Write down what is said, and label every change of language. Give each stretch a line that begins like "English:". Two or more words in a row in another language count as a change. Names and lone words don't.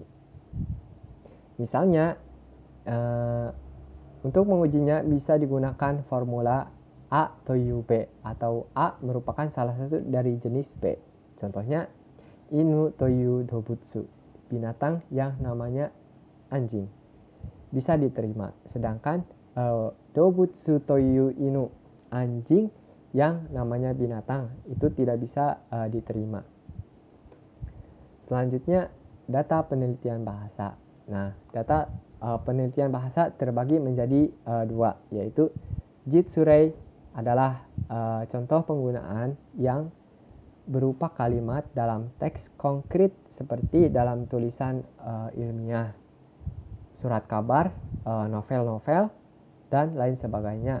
Indonesian: Misalnya, untuk mengujinya bisa digunakan formula A toyu B atau A merupakan salah satu dari jenis B. Contohnya,
Japanese: 犬という動物,
Indonesian: binatang yang namanya anjing, bisa diterima. Sedangkan
Japanese: 動物という犬,
Indonesian: anjing yang namanya binatang, itu tidak bisa diterima. Selanjutnya, data penelitian bahasa. Nah, data penelitian bahasa terbagi menjadi dua, yaitu jitsurei adalah contoh penggunaan yang berupa kalimat dalam teks konkret seperti dalam tulisan ilmiah, surat kabar, novel-novel, dan lain sebagainya.